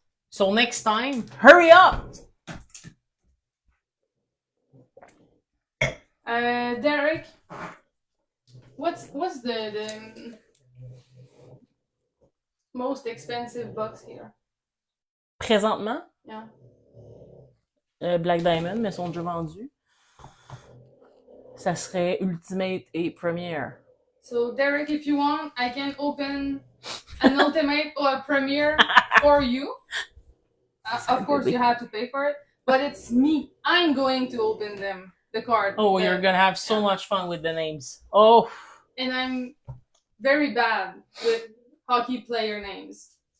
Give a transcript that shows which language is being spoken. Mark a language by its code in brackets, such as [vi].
[en] So next time, hurry up! Derek, what's the most expensive box here? [fr] Présentement, [en] Yeah. [fr] Black Diamond, mais sont déjà vendus. Ça serait Ultimate et Premiere. [en] So Derek, if you want, I can open an Ultimate or a Premiere for you. Of course, you have to pay for it, but it's me. I'm going to open them. The card. Oh, you're gonna have so much fun with the names. Oh. And I'm very bad with hockey player names.